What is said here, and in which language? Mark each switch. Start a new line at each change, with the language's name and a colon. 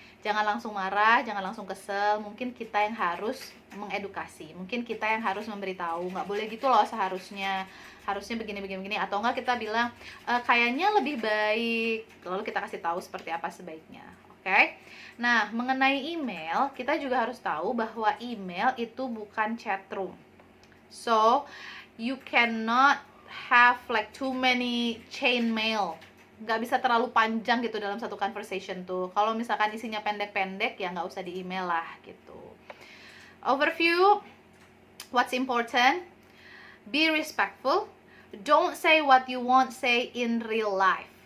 Indonesian: Jangan langsung marah, jangan langsung kesel. Mungkin kita yang harus mengedukasi, mungkin kita yang harus memberitahu, nggak boleh gitu loh harusnya begini, atau enggak kita bilang kayaknya lebih baik, lalu kita kasih tahu seperti apa sebaiknya. Oke? Nah, mengenai email, kita juga harus tahu bahwa email itu bukan chat room.
English: So, you cannot have like too many chain mail.
Indonesian: Nggak bisa terlalu panjang gitu dalam satu conversation tuh. Kalau misalkan isinya pendek-pendek, ya nggak usah di email lah gitu.
English: Overview, what's important? Be respectful. Don't say what you won't say in real life.